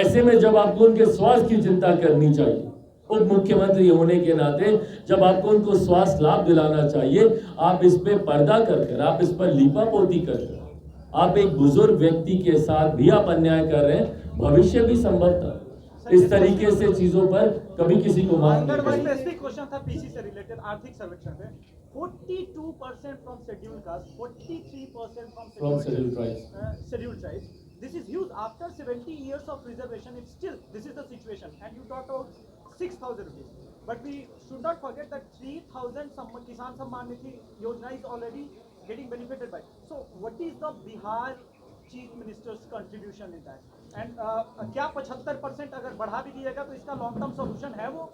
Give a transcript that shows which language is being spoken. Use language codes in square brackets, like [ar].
[hi] ऐसे में जब आपको उनके स्वास्थ्य की चिंता करनी चाहिए, उप मुख्यमंत्री होने के नाते जब आपको उनको स्वास्थ्य लाभ दिलाना चाहिए, आप इस पे पर्दा कर आप इस पर लीपापोती कर आप एक बुजुर्ग व्यक्ति के साथ भी आप अन्याय कर रहे हैं। भविष्य भी संभवतः इस तरीके से चीजों पर कभी किसी को माफ नहीं करेंगे। क्वेश्चन था पीसी से रिलेटेड। आर्थिक सर्वेक्षण में [en] 42% from scheduled caste, 43% from scheduled tribes. This is huge. After 70 years of reservation, it's still this is the situation. And you talked about 6,000 rupees. But we should not forget that 3,000 Kisan Samman Nidhi Yojana is already getting benefited by. So what is the Bihar Chief Minister's contribution in that? [hi] And क्या 75% अगर बढ़ा भी दिएगा तो इसका long term solution है वो?